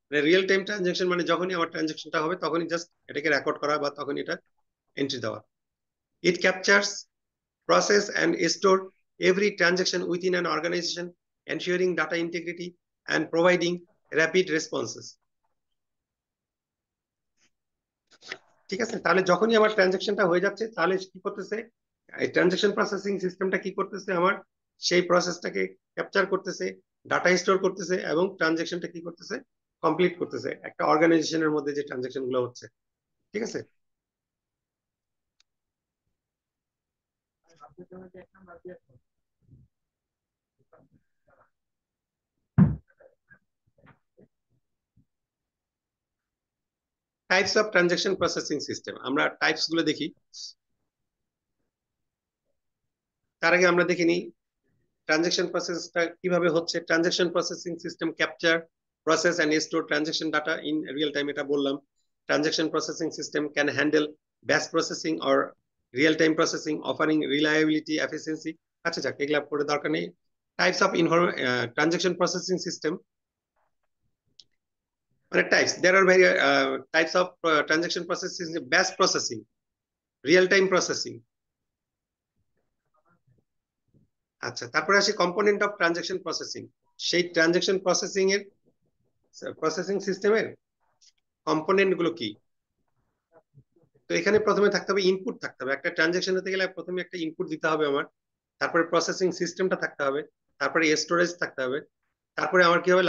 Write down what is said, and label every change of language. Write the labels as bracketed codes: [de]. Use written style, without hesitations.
[bn] real-time transaction মানে যখনই আমার ট্রানজাকশনটা হবে তখনই জাস্ট এটাকে রেকর্ড করা বা তখনই এটা এন্ট্রি দেওয়া। [en] It captures, process and store every transaction within an organization, ensuring data integrity and providing rapid responses. [bn] ঠিক আছে, তাহলে যখনই আমার ট্রানজাকশনটা হয়ে যাচ্ছে তাহলে কি করতেছে এই ট্রানজাকশন প্রসেসিং সিস্টেমটা? কি করতেছে? আমার সেই প্রসেসটাকে ক্যাপচার করতেছে, ডাটা স্টোর করতেছে এবং ট্রানজাকশনটা কি করতেছে? কমপ্লিট করতেছে একটা অর্গানাইজেশনের মধ্যে যে ট্রানজাকশন গুলো হচ্ছে। ঠিক আছে, types of transaction processing system, আমরা টাইপস গুলো দেখি। তার আগে আমরা দেখে নিই ট্রানজাকশন প্রসেসটা কিভাবে হচ্ছে। [en] transaction processing system capture, process and store transaction data in real time, [bn] এটা বললাম। [en] Transaction processing system can handle batch processing or real time processing, offering reliability, efficiency. [bn] আচ্ছা যাক, এগুলা পড়ে দরকার নেই। [en] Types of transaction processing system মানে types, there are very types of transaction processing: batch processing, real time processing। [bn] আচ্ছা, তারপরে আসি কম্পোনেন্ট অফ ট্রানজাকশন প্রসেসিং। সেই ট্রানজাকশন প্রসেসিং এর প্রসেসিং সিস্টেমের কম্পোনেন্ট গুলো কি? তো এখানে প্রথমে থাকতে হবে ইনপুট থাকতে হবে। একটা ট্রানজাকশন হতে গেলে প্রথমে একটা ইনপুট দিতে হবে আমার, তারপরে প্রসেসিং সিস্টেমটা থাকতে হবে, তারপরে স্টোরেজ থাকতে হবে, তারপরে আমার কি হবে?